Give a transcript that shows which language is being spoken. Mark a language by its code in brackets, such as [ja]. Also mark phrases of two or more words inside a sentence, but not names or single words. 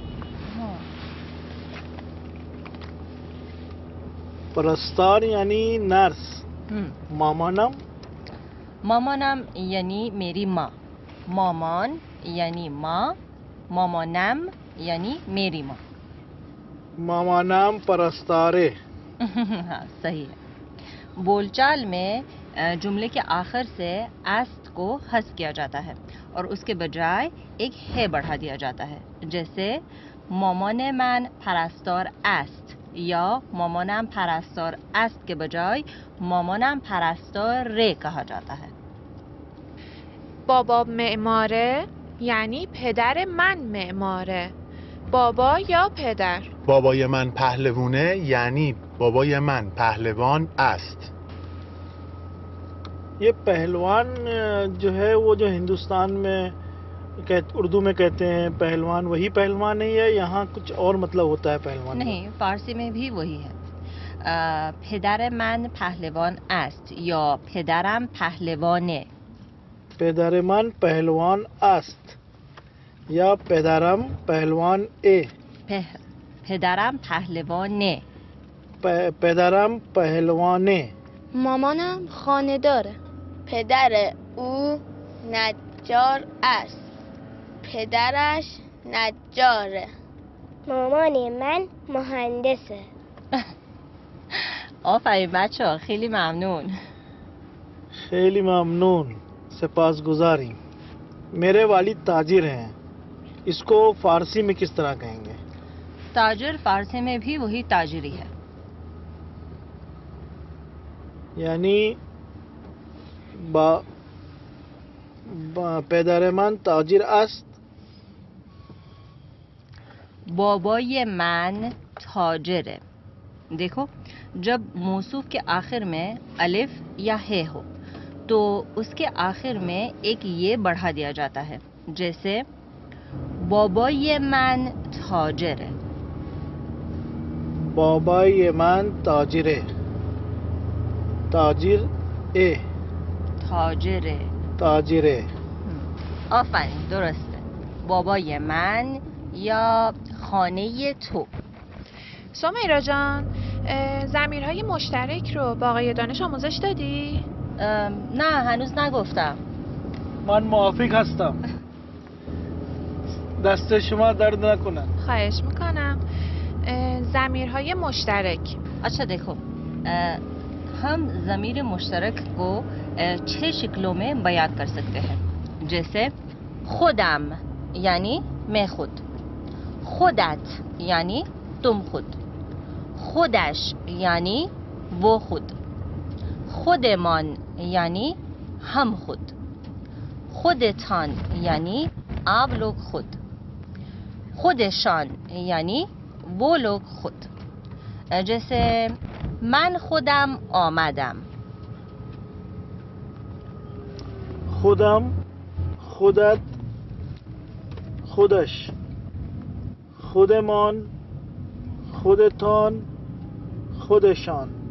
[fa] پرستار یعنی نرس. مامانم یعنی [ur] میری ما. [fa] مامان یعنی ما. مامانم یعنی [ur] میری ما. [fa] مامانم پرستاره. [ur] صحیح ہے. بول چال میں جملے کے آخر سے است کو حذف کیا جاتا ہے اور اس کے بجائے ایک ہے بڑھا دیا جاتا ہے. جیسے [fa] مامان من پرستار است [ur] یا [fa] مامانم پرستار است [ur] کے بجائے [fa] مامانم پرستار ره [ur] کہا جاتا ہے. [fa] بابا معماره یعنی پدر من معماره. بابا یا پدر؟ بابای من پهلوونه یعنی بابای من پهلوان است. [ur] یہ پہلوان جو ہے وہ جو ہندوستان میں اردو میں کہتے ہیں پہلوان، وہی پہلوان ہے یا یہاں کچھ اور مطلب ہوتا ہے پہلوان? نہیں، فارسی میں بھی وہی ہے. [fa] پدر من پهلوان است یا پدرم پهلوانه. پدر من پهلوان است یا پدرم پهلوان ای. پدرم پهلوانه پدرم پهلوانه. مامانم خانه داره. پدر او نجار است. پدرش نجاره. مامان من مهندسه. آفرین بچه ها، خیلی ممنون. خیلی ممنون. سپاسگزاریم. [ur] میرے والد تاجر ہیں. اس کو فارسی میں کس طرح کہیں گے? تاجر فارسی میں بھی وہی تاجری ہے. [fa] یعنی پدر من تاجر است. بابای من تاجره. [ur] دیکھو جب موصوف کے آخر میں الف یا ہے ہو تو اس کے آخر میں ایک یے بڑھا دیا جاتا ہے، جیسے [fa] بابای من تاجره. بابای من تاجره. تاجر ای. تاجره. تاجره. آفرین درسته. بابای من یا خانه تو. سمیرا جان، ضمیرهای مشترک رو با آقای دانش آموزش دادی؟ نه هنوز نگفتم. من موافق هستم. دست شما درد نکنه. خواهش میکنم. ضمیرهای مشترک. [ur] اچھا دیکھو ہم ضمیر مشترک کو 6 شکلوں میں بیان کر سکتے ہیں، جیسے خودم یعنی میں خود، خودت یعنی تم خود، خودش یعنی وہ خود، خودمان یعنی ہم خود، خودتان یعنی آپ لوگ خود، خودشان یعنی وہ لوگ خود. [fa] जैसे من خودم آمدم. خودم، خودت، خودش، خودمان، خودتان، خودشان.